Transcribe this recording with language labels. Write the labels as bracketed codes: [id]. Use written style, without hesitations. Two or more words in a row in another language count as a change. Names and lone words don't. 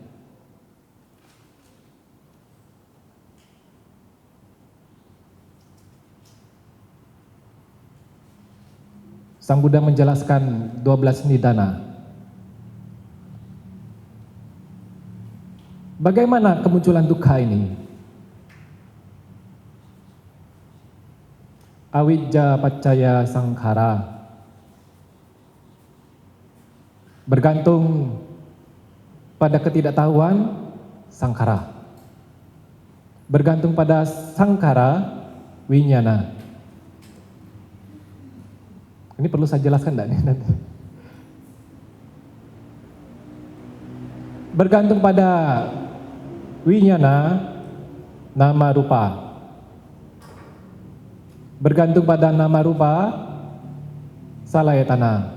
[id] Sang Buddha menjelaskan 12 nidana. Bagaimana kemunculan dukkha ini? [pi] Awijja paccaya sankhara. [id] Bergantung pada ketidaktahuan, sankhara. Bergantung pada [pi] sankhara, winyana. [id] Ini perlu saya jelaskan enggak nih nanti? Bergantung pada [pi] winyana, nama rupa. [id] Bergantung pada [pi] nama rupa, salayatana.